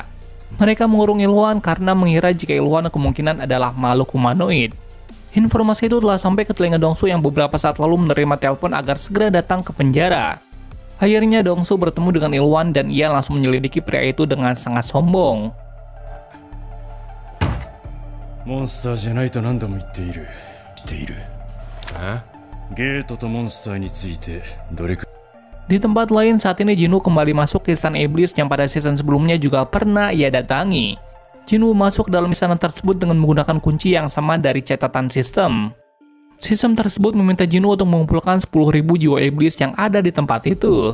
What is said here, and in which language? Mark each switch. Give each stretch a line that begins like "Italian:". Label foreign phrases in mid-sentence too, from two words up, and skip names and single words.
Indonesian: Mereka mengurung Il-hwan karena mengira jika Il-hwan kemungkinan adalah makhluk humanoid. Informasi itu telah sampai ke telinga Dongsu yang beberapa saat lalu menerima telepon agar segera datang ke penjara. Akhirnya Dongsu bertemu dengan Il-hwan dan ia langsung menyelidiki pria itu dengan sangat sombong.
Japanese: Monster じゃないと何度も言っている。ゲートとモンスターについてどれくらい
Indonesian: Di tempat lain, saat ini Jinwoo kembali masuk ke istana iblis yang pada season sebelumnya juga pernah ia datangi. Jinwoo masuk dalam istana tersebut dengan menggunakan kunci yang sama dari catatan sistem. Sistem tersebut meminta Jinwoo untuk mengumpulkan 10.000 jiwa iblis yang ada di tempat itu.